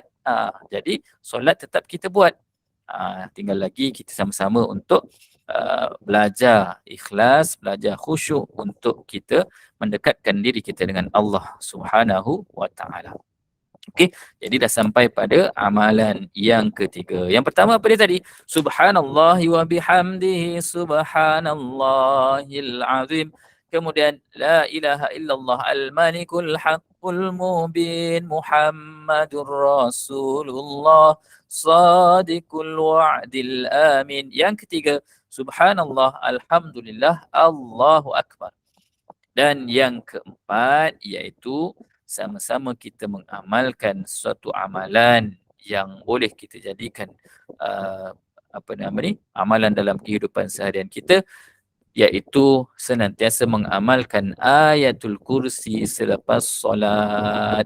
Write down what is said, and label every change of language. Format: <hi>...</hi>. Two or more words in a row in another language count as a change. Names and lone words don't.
<ms>Jadi solat tetap kita buat. Tinggal lagi kita sama-sama untuk belajar ikhlas, belajar khusyuk untuk kita mendekatkan diri kita dengan Allah</ms> <ar>سبحانه وتعالى.</ar> <ms>Okey, jadi dah sampai pada amalan yang ketiga. Yang pertama apa dia tadi?</ms> <ar>سبحان الله وبحمده سبحان الله العظيم. Kemudian لا إله إلا الله الملك الحق المبين محمد رسول الله صادق الوعد الأمين.</ar> <ms>Yang ketiga,</ms> <ar>سبحان الله، الحمد لله، الله أكبر.</ar> <ms>Dan yang keempat iaitu sama-sama kita mengamalkan suatu amalan yang boleh kita jadikan amalan dalam kehidupan seharian kita, iaitu senantiasa mengamalkan ayatul kursi selepas solat.</ms>